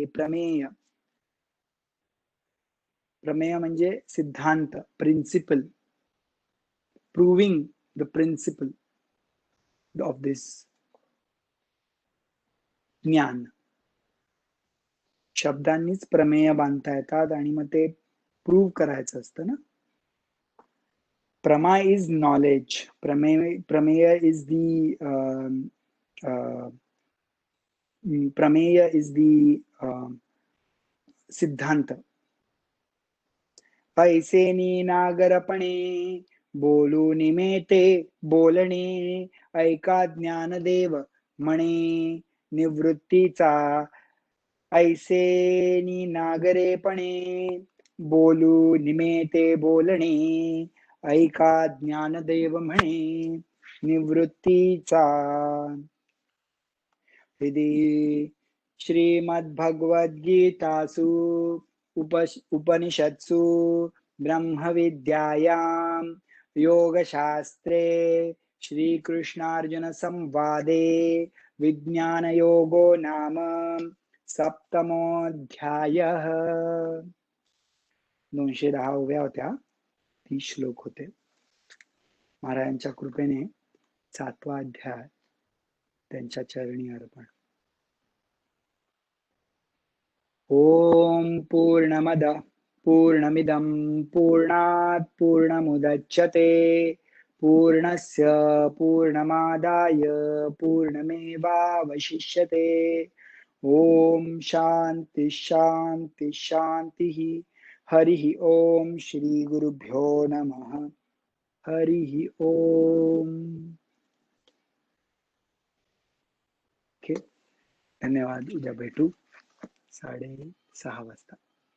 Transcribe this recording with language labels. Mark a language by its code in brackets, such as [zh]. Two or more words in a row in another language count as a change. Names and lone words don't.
[mr] प्रमेय, प्रमेय म्हणजे सिद्धांत, प्रिन्सिपल, [en] proving the principle of this [mr] ज्ञान. शब्दांनीच प्रमेय बांधता येतात आणि मग ते प्रूव्ह करायचं असतं ना. प्रमा [en] is knowledge, [mr] प्रमेय [en] is the [mr] प्रमेय [en] is the [mr] सिद्धांत. पैसेनी नागरपणे बोलू निमेते बोलणे, ऐका ज्ञानदेव म्हणे निवृत्तीचा, ऐसेनी नागरेपणे बोलू निमेते बोलणे, ऐका ज्ञानदेव म्हणे निवृत्तीचा. [sa] हृदि श्रीमद्भगवद्गीतासु उपनिषत्सु ब्रह्मविद्यायां योगशास्त्रे श्रीकृष्णार्जुन संवादे विज्ञानयोगो नाम सप्तमोऽध्यायः. [mr] 210 उभ्या होत्या, 30 श्लोक होते. महाराजांच्या कृपेने 7वा अध्याय त्यांच्या चरणी अर्पण. [sa] ओम पूर्णमद पूर्णमिदं पूर्णात् पूर्णमुदच्यते पूर्णस्य पूर्णमादाय पूर्णमेवावशिष्यते. ओम शांति शांति शांतिः. हरिः ओम. श्री गुरुभ्यो नमः. हरिः ओम. [mr] धन्यवाद. उद्या भेटू 6:30 वाजता.